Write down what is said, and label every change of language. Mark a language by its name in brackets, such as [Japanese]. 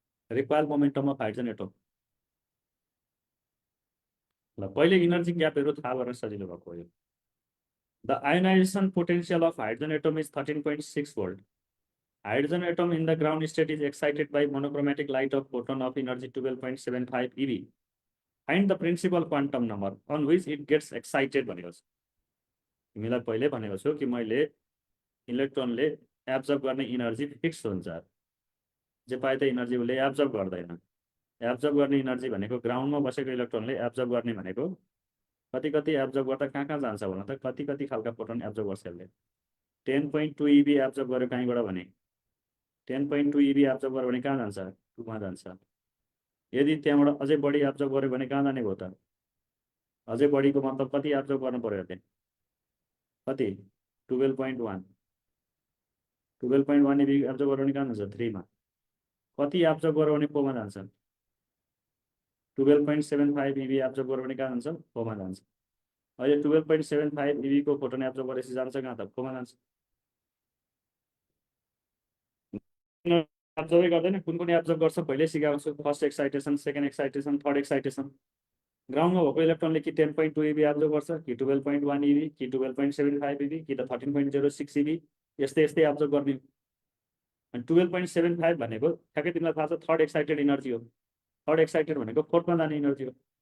[English] Required momentum of hydrogen atom. [Nepali] ल पहिले energy ग्यापहरू थाहा गर्न सजिलो भएको हो। [English] The ionization potential of hydrogen atom is 13.6 volt. Hydrogen atom in the ground state is excited by monochromatic light of photon of energy 12.75 eV. Find the principal quantum number on which it gets excited [Nepali] भनेको छ। तिमीलाई पहिले भनेको छु कि मैले इलेक्ट्रोनले absorb गर्ने energy fix हुन्छ, जे पाए त इनर्जी उसले एब्जर्ब गर्दैन। एब्जर्ब गर्ने इनर्जी भनेको ग्राउन्डमा बसेको इलेक्ट्रोनले एब्जर्ब गर्ने भनेको कति कति एब्जर्ब गर्दा कहाँ जान्छ भन त? कति कति खालका फोटोन एब्जर्ब गर्छ यसले? 10.2 EV एब्जर्ब गर्यो कहीँबाट भने 10.2 EV एब्जर्ब गर्यो भने कहाँ जान्छ? 2मा जान्छ। यदि त्यहाँबाट अझै बढी एब्जर्ब गर्यो भने कहाँ जाने भयो त? अझै बढीको मतलब कति एब्जर्ब गर्नु पर्यो यसले? कति? 12.1 EV एब्जर्ब गर्यो भने कहाँ जान्छ? 3मा। कति एब्जर्ब गर्यो भने 4मा जान्छ? 12.75 EV एब्जर्ब गर्यो भने कहाँ जान्छ? 4मा जान्छ। अहिले 12.75 EV को फोटोन एब्जर्ब गरेपछि जान्छ कहाँ त? 4मा जान्छ। एब्जर्बै गर्दैन। कुन कुन एब्जर्ब गर्छ पहिले सिकाएको छु। [English] First excitation, second excitation, third excitation. [Nepali] ग्राउन्डमा भएको इलेक्ट्रोनले कि 10.2 EV एब्जर्ब गर्छ, कि 12.1 EV, कि 12.75 EV, कि त 13.06 EV, यस्तै यस्तै एब्जर्ब गर्ने। अनि 12.75 भनेको ठ्याक्कै तिमीलाई थाहा छ थर्ड एक्साइटेड इनर्जी हो। थर्ड एक्साइटेड भनेको फोर्थमा जाने इनर्जी हो।